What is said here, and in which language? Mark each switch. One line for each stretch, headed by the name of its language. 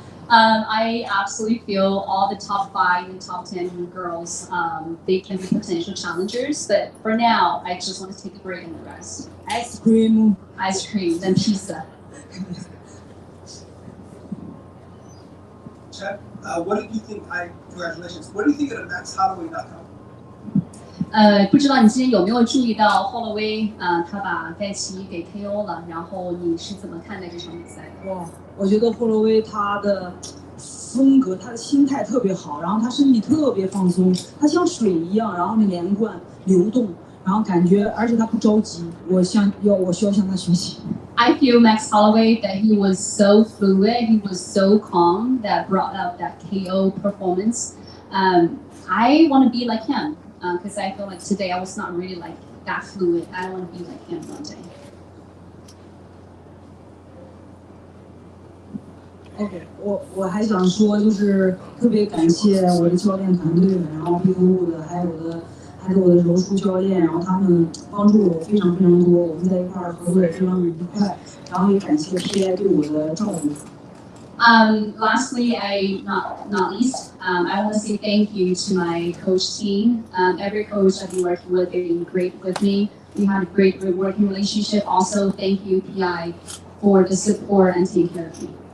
English: I absolutely feel all the top 5 and top 10 girls, they can be potential challengers. But for now, I just want to take a break and rest. Ice cream, then pizza. Chad, what did you think? Congratulations. What do you think of the MaxHolloway.com?
Chinese: 不知道你今天有没有注意到 Holloway 他把盖奇给 KO 了，然后你是怎么看待这场比赛的？哇，我觉得霍洛威他的风格，他的心态特别好，然后他身体特别放松，他像水一样，然后连贯流动，然后感觉，而且他不着急。我需要向他学习。
English: I feel Max Holloway that he was so fluid, he was so calm that brought out that KO performance. I want to be like him. Because I feel like today I was not really like that fluid. I don't want to be like him one day.
Chinese: OK， 我还想说，就是特别感谢我的教练团队们，然后庇护路的，还有我的柔术教练，然后他们帮助我非常非常多，我们在一块儿合作也非常愉快，然后也感谢 PI 对我的照顾。
English: Lastly, not least, I want to say thank you to my coach team. Every coach I've been working with, they've been great with me. We had a great working relationship. Also, thank you, PI, for the support and taking care of me.